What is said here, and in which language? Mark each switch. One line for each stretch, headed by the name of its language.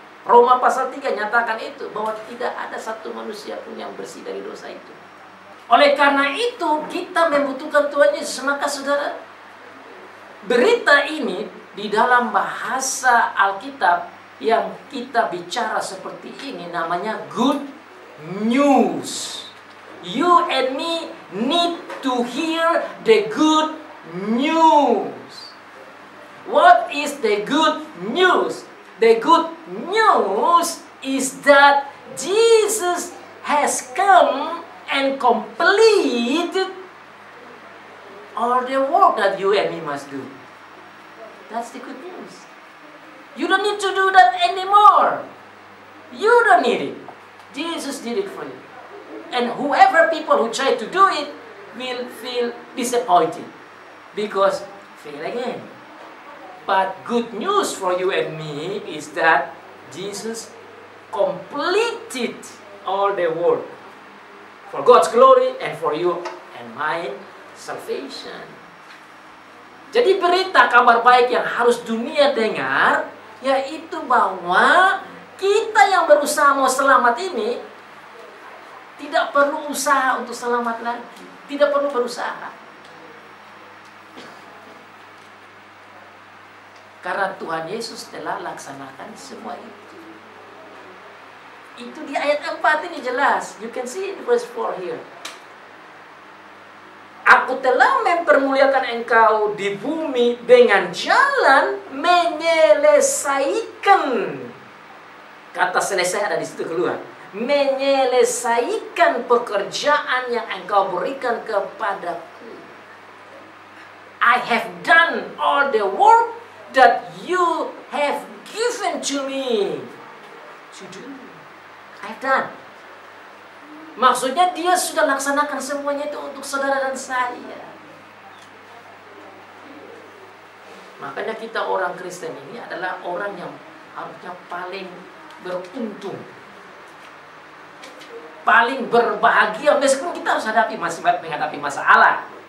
Indonesian: Roma pasal 3 nyatakan itu, bahwa tidak ada satu manusia pun yang bersih dari dosa itu. Oleh karena itu kita membutuhkan Tuhan Yesus. Maka saudara, berita ini di dalam bahasa Alkitab yang kita bicara seperti ini namanya good news.
English: You and me need to hear the good news. What is the good news? The good news is that Jesus has come and completed all the work that you and me must do. That's the good news. You don't need to do that anymore. You don't need it. Jesus did it for you. And whoever people who try to do it will feel disappointed because fail again. But good news for you and me is that Jesus completed all the work for God's glory and for you and my salvation.
Indonesian: Jadi berita kabar baik yang harus dunia dengar, yaitu bahwa kita yang berusaha mau selamat ini tidak perlu usaha untuk selamat lagi. Tidak perlu berusaha. Karena Tuhan Yesus telah laksanakan semua itu. Itu di ayat 4 ini jelas.
English: You can see in verse 4 here.
Indonesian: Aku telah mempermuliakan engkau di bumi dengan jalan menyelesaikan. Kata selesai ada di situ keluar. Menyelesaikan pekerjaan yang engkau berikan kepadaku.
English: I have done all the work that you have given to me to do. I've done.
Indonesian: Maksudnya dia sudah laksanakan semuanya itu untuk saudara dan saya. Makanya kita orang Kristen ini adalah orang yang harusnya paling beruntung, paling berbahagia, meskipun kita harus menghadapi masalah.